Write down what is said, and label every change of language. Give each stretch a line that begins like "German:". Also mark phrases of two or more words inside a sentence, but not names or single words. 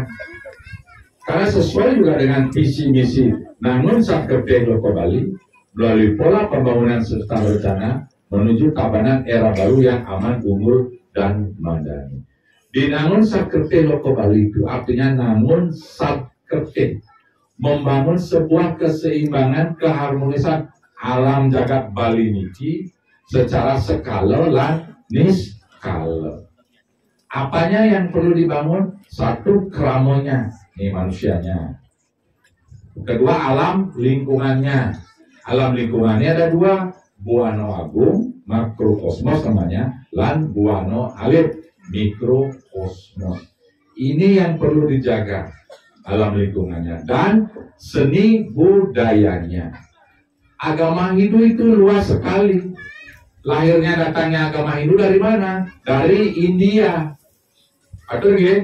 Indonesian: Karena sesuai juga dengan visi misi Nangun Sakti Loko Bali melalui pola pembangunan serta rencana menuju Tabanan era baru yang aman, unggul, dan mandiri. Di Nangun Sakti Loko Bali itu artinya Nangun Sakti, membangun sebuah keseimbangan, keharmonisan alam jagat Bali niki secara skala lan niskala. Apanya yang perlu dibangun? Satu, keramonya, ini manusianya. Kedua, alam lingkungannya. Alam lingkungannya ada dua,
Balinese: buano agung,
Indonesian: makrokosmos namanya,
Balinese: lan buano alit,
Indonesian: mikrokosmos. Ini yang perlu dijaga, alam lingkungannya. Dan seni budayanya. Agama Hindu itu luas sekali. Lahirnya datangnya agama Hindu dari mana? Dari India. Betul ya?